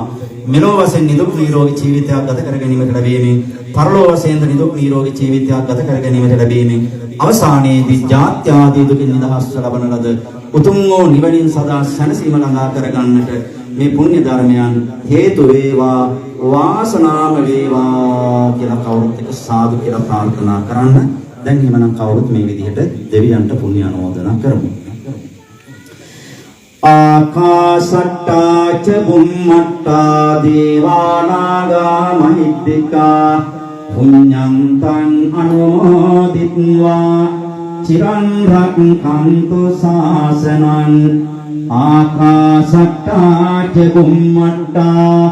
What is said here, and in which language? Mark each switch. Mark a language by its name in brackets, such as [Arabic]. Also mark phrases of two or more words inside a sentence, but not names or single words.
[Sinhala] මෙලොව වශයෙන් නිදුක් නිරෝගී ජීවිතයක් ගත කර ගැනීමට ලැබීමෙන් පරලොව වශයෙන් නිදුක් නිරෝගී ජීවිතයක් ගත කර ගැනීමට ලැබීමෙන් අවසානයේදී ජාත්‍ය ආදී දුකින් නිදහස් ලබන ලද උතුම් වූ නිවනින් සදා සැනසීම ළඟා කර ගන්නට මේ පුණ්‍ය ධර්මයන් හේතු වේවා වාසනාම වේවා කියලා කවුරුත් එක්ක සාදු කියලා ප්‍රාර්ථනා කරන්න. දැන් එhmenan කවුරුත් මේ විදිහට දෙවියන්ට පුණ්‍ය අනුමෝදනා කරමු. [Pali] ආකාශට්ටා ච බුම්මට්ටා දේවානාගා මහිද්దికා පුඤ්ඤන්තං අනුමෝදිත්වා චිරන් රක්ඛන්තු ශාසනං ආකාශට්ටා ච බුම්මට්ටා